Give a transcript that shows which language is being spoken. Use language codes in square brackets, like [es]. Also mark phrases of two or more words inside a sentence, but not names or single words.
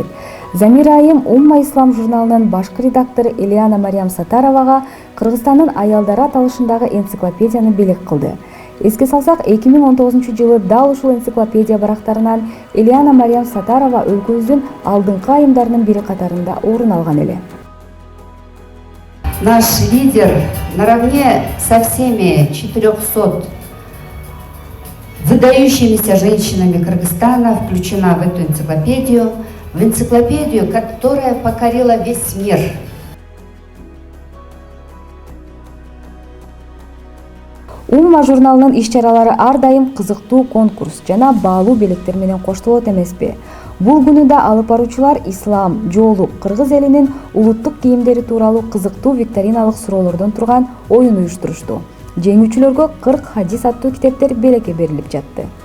[ky] Замира айым Умма ислам журналынын башкы редактору Элиана Мариям Сатаровага Кыргызстандын аялдары аталышындагы энциклопедияны белек кылды. Эске салсак, 2019-жылы дал ушул энциклопедия барактарынан Элиана Мариям Сатарова өлкөбүздүн алдыңкы айымдарынын бири катарында орун алган эле. [ru] Наш лидер наравне со всеми 400 выдающимися женщинами Кыргызстана включена в эту энциклопедию, которая покорила весь мир. [ky] Умма журналынын иш-чаралары ар дайым кызыктуу конкурс жана баалуу белектер менен коштолот эмеспи? Бул күнү да алып баруучулар ислам, жоолук, кыргыз элинин улуттук кийимдери тууралуу кызыктуу викториналык суроолордон турган оюн уюштурушту. Жеңүүчүлөргө 40 хадис аттуу китептер белекке берилип жатты.